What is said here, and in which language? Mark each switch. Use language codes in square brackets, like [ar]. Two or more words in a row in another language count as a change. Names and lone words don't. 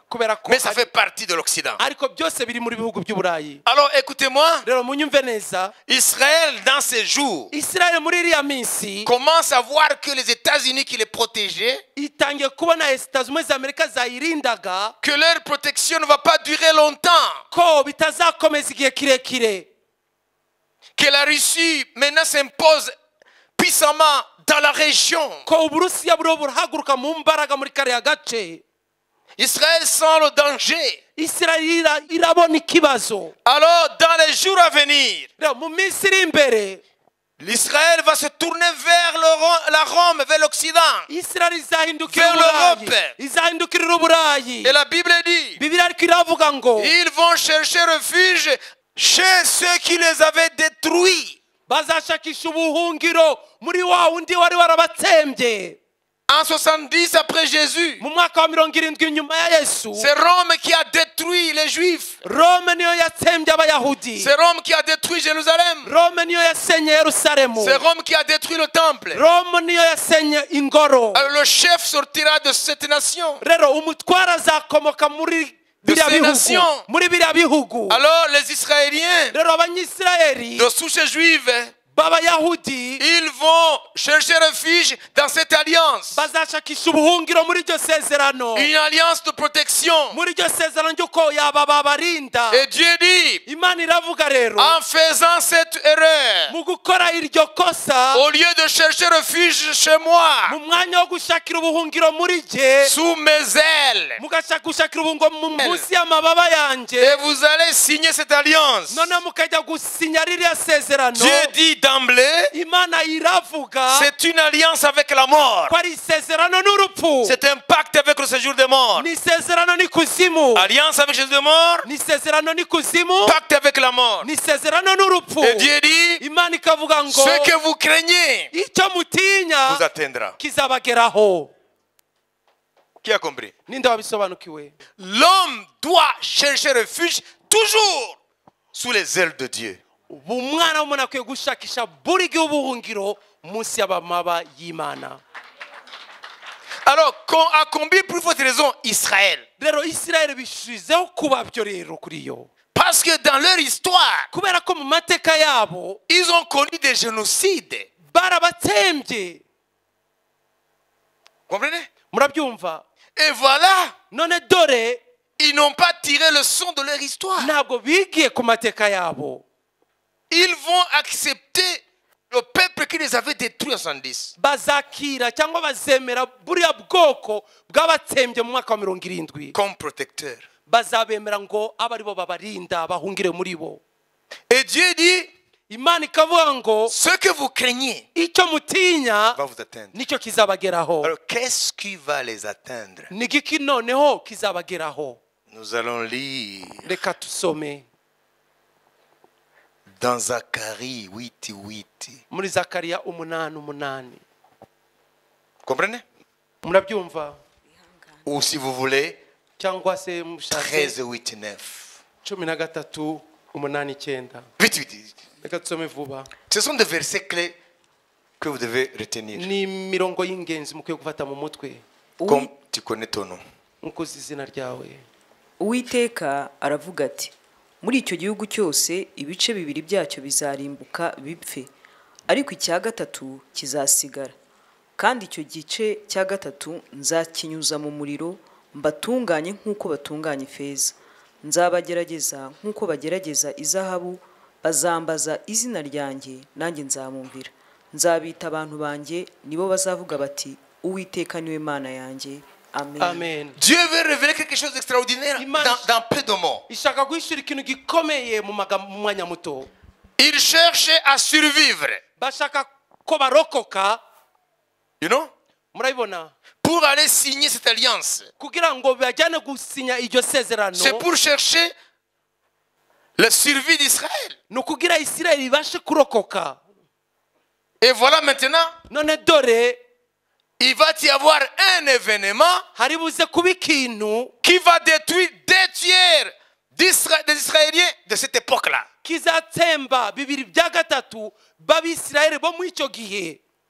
[rw] kubera ko [fr] Mais ça fait partie de l'Occident. [rw] ariko byose biri muri bihugu by'Uburayi. [fr] Alors écoutez-moi, [rw] Rero munyumve neza, [fr] Israël dans ces jours [rw] Israel muri iriya minsi [fr] commence à voir que les États-Unis qui les protégeaient, [rw] itangiye kubona [fr] Etats-Unis z'Amerika [rw] zayirindaga [fr] que leur protection ne va pas durer longtemps, [rw] ko bitazakomeza igihe kirekire, [fr] que la Russie maintenant s'impose puissamment dans la région. [rw] ko Uburusiya buriho burahaguruka mu mbaraga muri kariya gace. [fr] Israël sent le danger. [rw] Israel irabona ikibazo. [fr] Alors dans les jours à venir, [rw] Rero mu minsi iri imbere [fr] l'Israël va se tourner vers la Rome, vers l'Occident. [rw] Israel izahindukira [fr] Vers [rw] Uburayi, [fr] l'Europe. [rw] izahindukirira Uburayi. [fr] Et la Bible dit, [rw] Bibiliya ariko iravuga ngo [fr] ils vont chercher refuge chez ceux qui les avaient détruits. [rw] bazashakisha ubuhungiro muri wa wundi wari warabatsembye. [fr] En 70 après Jésus, [rw] Mu mwaka wa 70 nyuma ya Yesu, [fr] c'est Rome qui a détruit les Juifs. [rw] Rome niyo yatsembye Abayahudi. [fr] C'est Rome qui a détruit Jérusalem. [rw] Rome niyo yasenye Yerusalemu. [fr] C'est Rome qui a détruit le temple. [rw] Rome niyo yasenye ingoro. [fr] Alors le chef sortira de cette nation. [rw] Rero umutwara azakomoka muri biriya [fr] ces [rw] bihugu, [fr] nations. [rw] muri biriya bihugu. [fr] Alors les Israéliens [rw] Rero Abanyisirayeli [fr] de souche juive, [rw] b'Abayahudi [fr] ils vont chercher refuge dans cette alliance. [rw] bazashakisha ubuhungiro muri iryo sezerano, [fr] Une alliance de protection. [rw] muri iryo sezerano ry'uko yaba babarinda. [fr] Et Dieu dit, [rw] Imana iravuga rero, [fr] en faisant cette erreur, [rw] mu gukora iryo kosa, [fr] au lieu de chercher refuge chez moi, [rw] mu mwanya wo gushakira ubuhungiro muri jye, [fr] sous mes ailes, [rw] mugashaka gushakira ubuhungiro munsi y'amababa yanjye, [fr] et vous allez signer cette alliance. [rw] none mukajya gusinya ririya sezerano. [fr] Dieu dit d'emblée, [rw] Imana iravuga [fr] c'est une alliance avec la mort. [rw] ko ari isezerano n'urupfu, [fr] C'est un pacte avec le séjour des morts. [rw] ni isezerano n'ikuzimu, [fr] Alliance avec Jésus des morts, [rw] ni isezerano n'ikuzimu, [fr] pacte avec la mort. [rw] ni isezerano n'urupfu. [fr] Et Dieu dit, [rw] Imana ikavuga ngo [fr] ce que vous craignez [rw] icyo mutinya [fr] vous atteindra. [rw] kizabageraho. [fr] Qui a compris? [rw] Ninde wabisobanukiwe? [fr] L'homme doit chercher refuge toujours sous les ailes de Dieu. [rw] Umwana w'umuntu akwiye gushakisha buri gihe ubuhungiro munsi y'amababa y'Imana. [fr] Alors, à combien plus forte raison Israël? [rw] Rero Israel bishizeho kuba byo rero kuri yo, [fr] Parce que dans leur histoire, [rw] kubera ko mu mateka yabo [fr] ils ont connu des génocides. [rw] barabatsembye. [fr] Comprenez? [rw] Murabyumva? [fr] Et voilà, [rw] None dore [fr] ils n'ont pas tiré le son de leur histoire. [rw] ntabwo bigiye ku mateka yabo. [fr] Ils vont accepter le peuple qui les avait détruits en 70. [rw] Bazakira cyangwa bazemera buriya bwoko bw'abatsembye mu mwaka wa 70. [fr] Comme protecteur. [rw] Bazabemera ngo abari bo babarinda bahungire muri bo. [fr] Et Dieu dit, [rw] Imana ikavuga ngo [fr] ce que vous craignez [rw] icyo mutinya [fr] va vous atteindre. [rw] nicyo kizabageraho. [fr] Alors qu'est-ce qui va les atteindre? [rw] Ni giki noneho kizabageraho? [fr] Nous allons lire [rw] Reka tusome [fr] dans Zacharie 8:8. [rw] muri Zakariya 8:8. [fr] Comprenez? [rw] Murabyumva? [fr] Ou si vous voulez, [rw] Cyangwa se mushatse [fr] 13:8-9. [rw] 13:8-9. [fr] Vite, vite. [rw] Reka tusome vuba. [fr] Ce sont des versets clés que vous devez retenir. [rw] Ni mirongo y'ingenzi mukwiye gufata mu mutwe. [fr] Comme tu connais ton nom. [rw] Nkuko uzi izina ryawe. Uwiteka aravuga ati, muri icyo gihugu cyose ibice bibiri byacyo bizarimbuka bipfe, ariko icya gatatu kizasigara. Kandi icyo gice cya gatatu nzakinyuza mu muriro, mbatunganye nk'uko batunganya ifeza. Nzabagerageza nk'uko bagerageza izahabu, bazambaza izina ryanjye, nanjye nzamumvira. Nzabita abantu banjye, nibo bazavuga bati, Uwiteka niwe Mana yanjye. Amen. Amen. [fr] Dieu veut révéler quelque chose d'extraordinaire dans peu de mots. [rw] Ishaka guhishura ikintu gikomeye mu mwanya muto. [fr] Il cherche à survivre. [rw] Bashaka ko barokoka. [en] You know? [rw] Murabibona? [fr] Pour aller signer cette alliance. [rw] Kugira ngo bajyane gusinya iryo sezerano. [fr] C'est pour chercher la survie d'Israël. [rw] No kugira Isirayeli ibashe kurokoka. [fr] Et voilà maintenant, [rw] None dore [fr] il va y avoir un événement [rw] hari buze kuba ikintu [fr] qui va détruire 2/3 des Israéliens de cette époque-là. [rw] kizatsemba 2/3 b'Abisirayeli bo muri icyo gihe.